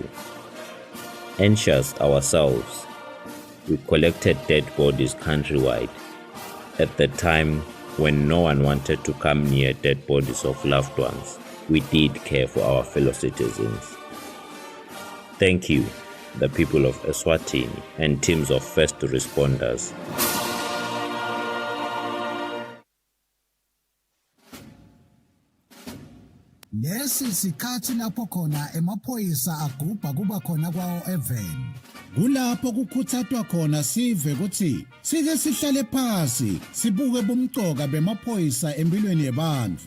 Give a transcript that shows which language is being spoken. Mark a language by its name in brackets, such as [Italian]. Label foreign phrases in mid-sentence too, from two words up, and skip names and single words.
[English] Anxious ourselves, we collected dead bodies countrywide. At the time when no one wanted to come near dead bodies of loved ones, we did care for our fellow citizens. Thank you, the people of Eswatini and teams of first responders. [Swati] Lesi sikhathi lapho khona emaphoyisa agubha kuba khona kwawo even. Kulapho kukhuthathwa khona sive ukuthi sike sihlale phansi sibuke bomcoka bemaphoyisa empilweni yabantu.